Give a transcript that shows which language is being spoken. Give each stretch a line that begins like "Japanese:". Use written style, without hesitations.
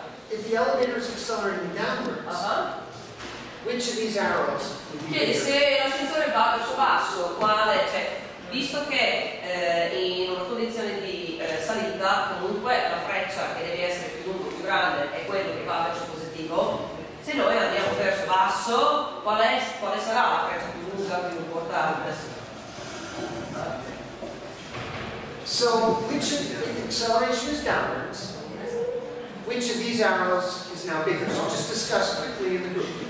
English: If the elevator is accelerating downwards, which of these arrows would be
Italian: Chiedi
English: bigger?
Italian: se l'ascensore va verso basso, quale, cioè, visto che in una condizione di salita comunque la freccia che deve essere più lunga o più grande è quello che va verso positivo, se noi andiamo verso basso, quale sarà la freccia più lunga, più importante?
English: So, if acceleration is downwards, which of these arrows is now bigger? So just discuss quickly in the group.